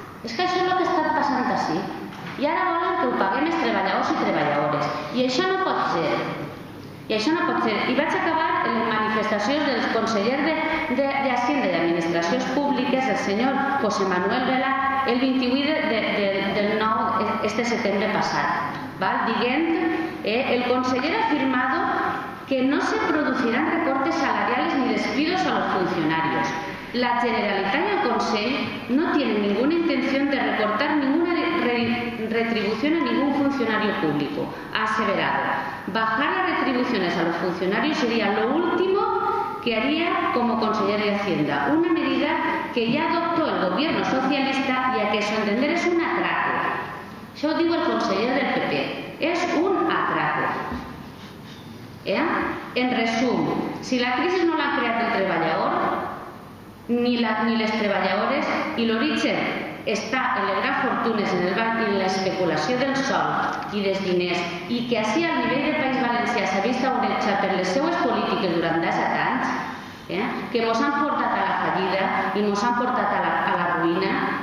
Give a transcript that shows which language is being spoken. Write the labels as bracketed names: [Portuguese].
[Catalan] És que això és el que està passant així. I ara volen que ho paguem els treballadors i treballadores. I això no pot ser. I això no pot ser. I vaig acabar en les manifestacions del conseller d'Hacienda i d'Administracions Públiques, el senyor José Manuel Vela, el 28 del 9 este setembre passat. Dient, [Spanish] el conseller ha afirmado que no se producirán recortes salariales ni despidos a los funcionarios. La Generalitat y el Consell no tienen ninguna intención de recortar ninguna retribución a ningún funcionario público. Ha aseverado, bajar las retribuciones a los funcionarios sería lo último que haría como consejero de Hacienda, una medida que ya adoptó el gobierno socialista y a que a su entender es un atraco. [Catalan] Això ho diu el conseller del PP, és un atraco. En resum, si la crisi no l'ha creat el treballador, ni les treballadores, i l'origen està en les grans fortunes, en el banc i en l'especulació del sol i dels diners, i que així al nivell del País Valencià s'ha vist avorejat per les seues polítiques durant 17 anys, que ens han portat a la fallida i ens han portat a la ruïna.